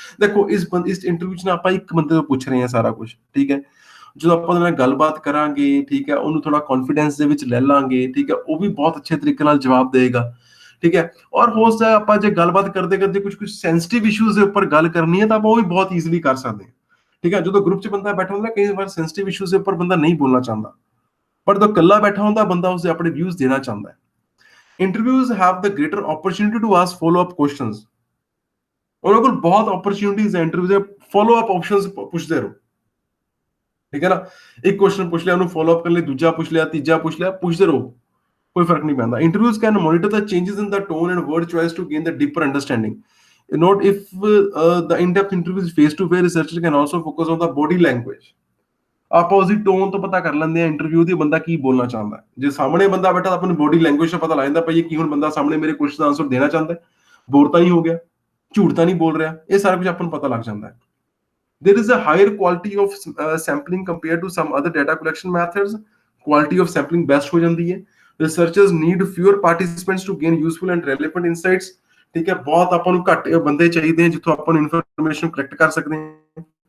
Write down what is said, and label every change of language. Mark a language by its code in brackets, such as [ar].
[hi] देखो इस [pa] इंटरव्यू 'ਚ ਨਾ ਆਪਾਂ ਇੱਕ ਬੰਦੇ ਤੋਂ ਪੁੱਛ ਰਹੇ ਹਾਂ ਸਾਰਾ ਕੁਝ, ਠੀਕ ਹੈ। ਜਦੋਂ ਆਪਾਂ ਉਹਦੇ ਨਾਲ ਗੱਲਬਾਤ ਕਰਾਂਗੇ, ਠੀਕ ਹੈ, ਉਹਨੂੰ ਥੋੜਾ ਕੌਨਫੀਡੈਂਸ ਦੇ ਵਿੱਚ ਲੈ ਲਾਂਗੇ, ਠੀਕ ਹੈ, ਉਹ ਵੀ ਬਹੁਤ ਅੱਛੇ ਤਰੀਕੇ ਨਾਲ ਜਵਾਬ ਦੇਗਾ, ਠੀਕ ਹੈ। ਔਰ ਹੋ ਸਕਦਾ ਆਪਾਂ ਜੇ ਗੱਲਬਾਤ ਕਰਦੇ ਕਰਦੇ ਕੁਝ ਸੈਂਸਿਟਿਵ ਇਸ਼ੂਜ਼ ਦੇ ਉੱਪਰ ਗੱਲ ਕਰਨੀ ਹੈ ਤਾਂ ਆਪਾਂ ਉਹ ਵੀ ਬਹੁਤ ਈਜ਼ੀਲੀ ਕਰ ਸਕਦੇ ਹਾਂ, ਠੀਕ ਹੈ। ਜਦੋਂ ਗਰੁੱਪ 'ਚ ਬੰਦਾ ਬੈਠਾ ਹੁੰਦਾ ਕਈ ਵਾਰ ਸੈਂਸਿਟਿਵ ਇਸ਼ੂਜ਼ ਦੇ ਉੱਪਰ ਬੰਦਾ ਨਹੀਂ ਬੋਲਣਾ ਚਾਹੁੰਦਾ, ਪਰ ਜਦੋਂ ਇਕੱਲਾ ਬੈਠਾ ਹੁੰਦਾ ਬੰਦਾ ਉਸਦੇ ਆਪਣੇ ਵਿਊਜ਼ ਦੇਣਾ ਚਾਹੁੰਦਾ ਹੈ। [en] Interviews have the greater opportunity to ask follow up questions. [pa] ਉਹਨਾਂ ਕੋਲ ਬਹੁਤ ਓਪਰਚੁਨਿਟੀਜ਼ ਹੈ ਇੰਟਰਵਿਊ ਦੇ, ਫੋਲੋ ਅਪ ਆਪਸ਼ਨਸ ਪੁੱਛਦੇ ਰਹੋ, ਠੀਕ ਹੈ ਨਾ। ਇੱਕ ਕੁਐਸਚਨ ਪੁੱਛ ਲਿਆ, ਉਹਨੂੰ ਫੋਲੋ ਅਪ ਕਰਨ ਲਈ ਦੂਜਾ ਪੁੱਛ ਲਿਆ, ਤੀਜਾ ਪੁੱਛ ਲਿਆ, ਪੁੱਛਦੇ ਰਹੋ, ਕੋਈ ਫਰਕ ਨਹੀਂ ਪੈਂਦਾ। [en] Interviews can monitor the changes in the tone and word choice to gain the deeper understanding. Note if the in-depth interview is face-to-face, researchers can also focus on the body language. [pa] ਆਪਾਂ ਉਸਦੀ tone ਤੋਂ ਪਤਾ ਕਰ ਲੈਂਦੇ ਆ interview ਦੀ ਬੰਦਾ ਕੀ ਬੋਲਣਾ ਚਾਹੁੰਦਾ ਹੈ। ਜੇ ਸਾਹਮਣੇ ਬੰਦਾ ਬੈਠਾ ਤਾਂ ਆਪਾਂ ਨੂੰ ਬੋਡੀ ਲੈਂਗੁਏਜ ਤੋਂ ਪਤਾ ਲੱਗ ਜਾਂਦਾ ਭਾਈ ਇਹ ਕੀ ਹੁਣ ਬੰਦਾ ਸਾਹਮਣੇ ਮੇਰੇ ਕੁਐਸਚਨ ਦਾ ਆਨਸਰ ਦੇਣਾ ਚਾਹੁੰਦਾ ਹੈ, ਬੋਰ ਤਾਂ ਨਹੀਂ ਹੋ ਗਿਆ, ਝੂਠ ਤਾਂ ਨਹੀਂ ਬੋਲ ਰਿਹਾ, ਇਹ ਸਾਰਾ ਕੁਝ ਆਪਾਂ ਨੂੰ ਪਤਾ ਲੱਗ ਜਾਂਦਾ ਹੈ। [en] There is a higher quality of sampling compared to some other data collection methods. Quality of sampling best [pa] ਹੋ ਜਾਂਦੀ ਹੈ। [en] Researchers need fewer participants to gain useful and relevant insights. [pa] ਠੀਕ ਹੈ, ਬਹੁਤ ਆਪਾਂ ਨੂੰ ਘੱਟ ਬੰਦੇ ਚਾਹੀਦੇ ਆ ਜਿੱਥੋਂ ਆਪਾਂ ਨੂੰ ਇਨਫੋਰਮੇਸ਼ਨ ਕਲੈਕਟ ਕਰ ਸਕਦੇ ਹਾਂ।